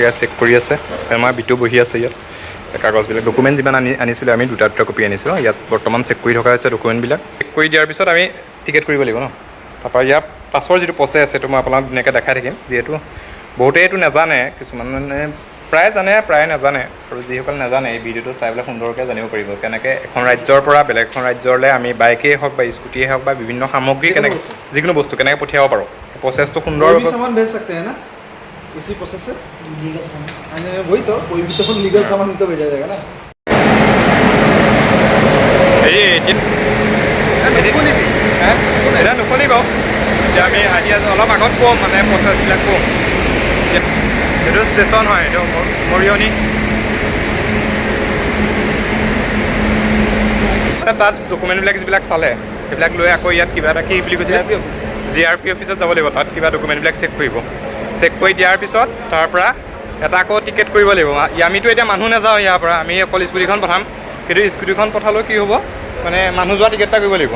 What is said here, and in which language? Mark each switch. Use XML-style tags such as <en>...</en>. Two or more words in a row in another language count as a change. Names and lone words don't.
<as>ইয়াত চেক কৰি আছে আমাৰ বিটো বহি আছে ইয়াত কাগজবিলাক ডকুমেণ্ট যিমান আনিছিলোঁ আমি দুটা কপি আনিছোঁ ইয়াত বৰ্তমান চেক কৰি থকা হৈছে ডকুমেণ্টবিলাক চেক কৰি দিয়াৰ পিছত আমি টিকেট কৰিব লাগিব ন তাৰপৰা ইয়াৰ পাছৰ যিটো প্ৰচেছ সেইটো মই আপোনাক ধুনীয়াকৈ দেখাই থাকিম যিহেতু বহুতেই এইটো নাজানে কিছুমানে প্ৰায় জানে প্ৰায় নাজানে আৰু যিসকল নাজানে এই ভিডিঅ'টো চাই পেলাই সুন্দৰকৈ জানিব পাৰিব কেনেকৈ এখন ৰাজ্যৰ পৰা বেলেগ এখন ৰাজ্যলৈ আমি বাইকেই হওক বা স্কুটিয়ে হওক বা বিভিন্ন সামগ্ৰী কেনেকৈ যিকোনো বস্তু কেনেকৈ পঠিয়াব পাৰোঁ প্ৰচেছটো সুন্দৰ</as> <hi>इसी प्रोसेस से लीगल सामान वही तो कोई भी तो लीगल सामान तो भेजा जाएगा ना</hi> <as>এতিয়া নুশুনিব এতিয়া আমি আহি আছোঁ অলপ আগত ক'ম মানে প্ৰচেছবিলাক ক'ম এইটো ষ্টেচন হয় এইটো মৰিয়নি তাত ডকুমেণ্টবিলাক যিবিলাক চালে সেইবিলাক লৈ আকৌ ইয়াত কিবা এটা কি বুলি কৈছে GRP অফিচত যাব লাগিব তাত কিবা ডকুমেণ্টবিলাক চেক কৰিব চেক কৰি দিয়াৰ পিছত তাৰপৰা এটা আকৌ টিকেট কৰিব লাগিব আমিতো এতিয়া মানুহ নাযাওঁ ইয়াৰ পৰা আমি অকল স্কুটিখন পঠাম কিন্তু স্কুটিখন পঠালেও কি হ'ব মানে মানুহ যোৱা টিকেট এটা কৰিব লাগিব</as>